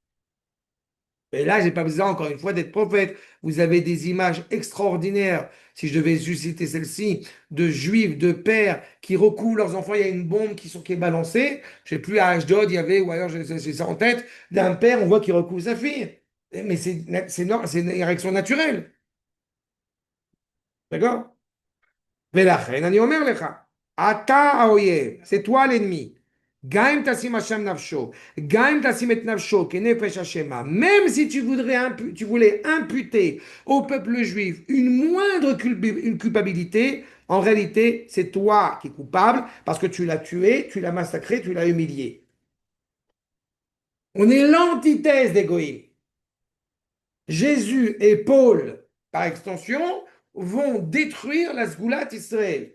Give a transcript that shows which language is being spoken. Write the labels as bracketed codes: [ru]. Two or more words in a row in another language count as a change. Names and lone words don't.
[fr] Et là, je n'ai pas besoin, encore une fois, d'être prophète. Vous avez des images extraordinaires, si je devais susciter celle-ci, de juifs, de pères qui recouvrent leurs enfants. Il y a une bombe qui est balancée. Je ne sais plus, à Ashdod, il y avait, ou ailleurs, j'ai ça en tête, d'un père, on voit qu'il recouvre sa fille. Mais c'est une réaction naturelle. D'accord? [he] ולכן אני אומר לך, אתה האויב, [fr] c'est toi l'ennemi. [he] גם אם תשים השם נפשו, גם אם תשים את נפשו כנפש השמה, [fr] même si tu voulais imputer au peuple juif une moindre une culpabilité, en réalité, c'est toi qui es coupable parce que tu l'as tué, tu l'as massacré, tu l'as humilié. On est l'antithèse d'Égoïme. Jésus et Paul, par extension, vont détruire la [he] סגולת ישראל.